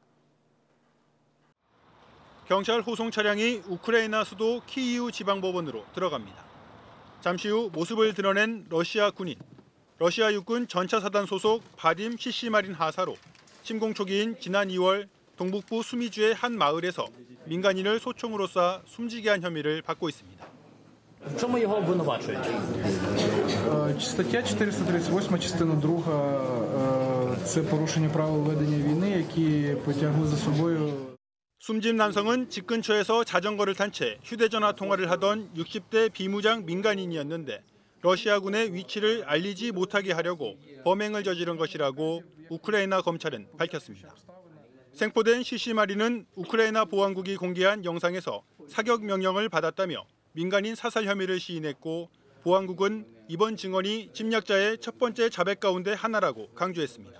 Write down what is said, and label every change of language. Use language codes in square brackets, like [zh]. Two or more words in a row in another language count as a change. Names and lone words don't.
[ko] 경찰 호송 차량이 우크라이나 수도 키이우 지방법원으로 들어갑니다. 잠시 후 모습을 드러낸 러시아 군인. 러시아 육군 전차사단 소속 바딤 시시마린 하사로 침공 초기인 지난 2월 동북부 수미주의 한 마을에서 민간인을 소총으로 쏴 숨지게 한 혐의를 받고 있습니다. [uk] Чому його обвинувачують? Стаття 438, частина 2, це порушення правил ведення війни, які потягли за собою. [ko] 숨진 남성은 집 근처에서 자전거를 탄 채 휴대전화 통화를 하던 60대 비무장 민간인이었는데 러시아군의 위치를 알리지 못하게 하려고 범행을 저지른 것이라고 우크라이나 검찰은 밝혔습니다. 생포된 시시마리는 우크라이나 보안국이 공개한 영상에서 사격 명령을 받았다며 민간인 사살 혐의를 시인했고 보안국은 이번 증언이 침략자의 첫 번째 자백 가운데 하나라고 강조했습니다.